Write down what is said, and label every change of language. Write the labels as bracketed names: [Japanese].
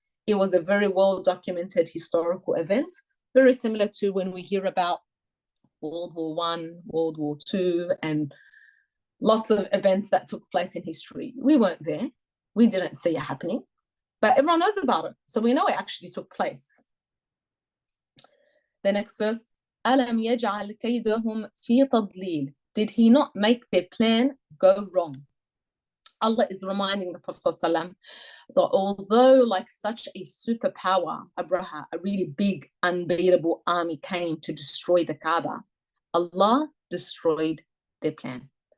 [English] It was a very well documented historical event, very similar to when we hear about World War I, World War II, and lots of events that took place in history. We weren't there. We didn't see it happening, but everyone knows about it. So we know it actually took place. The next verse, [Arabic] أَلَمْ يَجْعَلْ كَيْدَهُمْ فِي تَضْلِيلٍ. [English] Did He not make their plan go wrong? Allah is reminding the Prophet ﷺ that although like such a superpower, Abraha, a really big, unbeatable army came to destroy the Kaaba, Allah destroyed their plan.